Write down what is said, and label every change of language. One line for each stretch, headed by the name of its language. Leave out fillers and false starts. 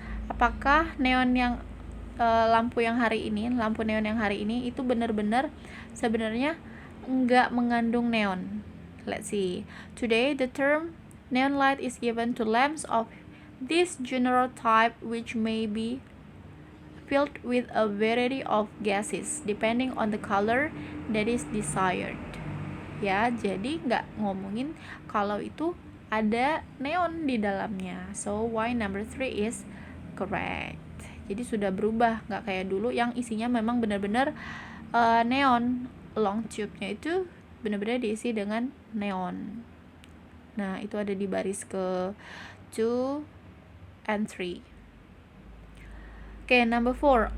Indonesian: Apakah neon yang lampu neon yang hari ini itu benar-benar sebenarnya enggak mengandung neon.
English: Let's see. Today the term neon light is given to lamps of this general type which may be filled with a variety of gases depending on the color that is desired.
Indonesian: Ya, jadi nggak ngomongin kalau itu ada neon di dalamnya.
English: So why number 3 is correct.
Indonesian: Jadi sudah berubah, nggak kayak dulu yang isinya memang benar-benar neon. Long tube-nya itu benar-benar diisi dengan neon. Nah, itu ada di baris ke 2 and 3.
English: Okay, number 4.